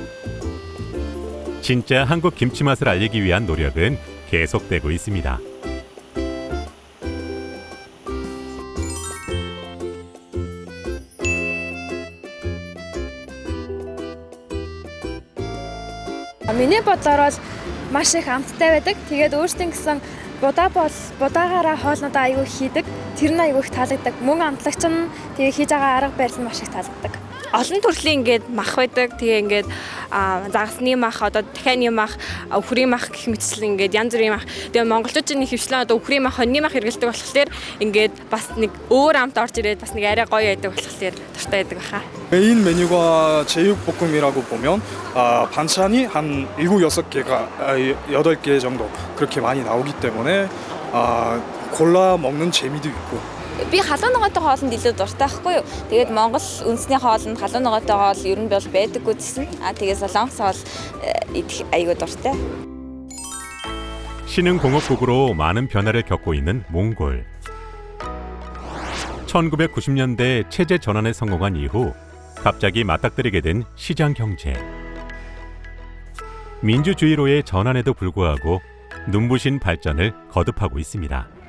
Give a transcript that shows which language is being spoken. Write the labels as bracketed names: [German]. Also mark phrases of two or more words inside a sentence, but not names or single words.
[Korean] 진짜 한국 김치 맛을 알리기 위한 노력은 계속되고 있습니다. [Mongolian] Миний бодлоор бол маш их амттай байдаг. Тэгээд өөрсдийн гэсэн будаагаараа хоолнуудаа аягүй хийдэг. Тэр нь аягүй их таалагддаг. Мөн амтлагч нь тэгээ хийж байгаа арга барил нь маш их таалагддаг. Олон төрлийн ингээд мах байдаг. Тэгээ ингээд загасны мах, одоо дахианы мах, өхрийн мах гэх мэтчлэн ингээд янз бүрийн мах. Тэгээ монголчууд чинь хөвчлэн одоо өхрийн мах, хоньны мах хэрэглэдэг болохоор ингээд бас нэг өөр амт орж ирээд бас нэг арай гоё байдаг болохоор дуртай байдаг баха. [Korean] 메인 메뉴가 제육볶음이라고 보면 반찬이 한 7, 6개가 8개 정도 그렇게 많이 나오기 때문에 골라 먹는 재미도 있고. [Mongolian] Би халуун ногоотой хоолнд илүү дуртай байхгүй юу. Тэгээд Монгол үндэсний хоолнд халуун ногоотой хоол ер нь бол байдаггүй гэсэн. Тэгээд солонгос хоол идэх аягүй дуртай. [Korean] 신흥 공업국으로 많은 변화를 겪고 있는 몽골. 1990년대 체제 전환에 성공한 이후 갑자기 맞닥뜨리게 된 시장 경제. 민주주의로의 전환에도 불구하고 눈부신 발전을 거듭하고 있습니다.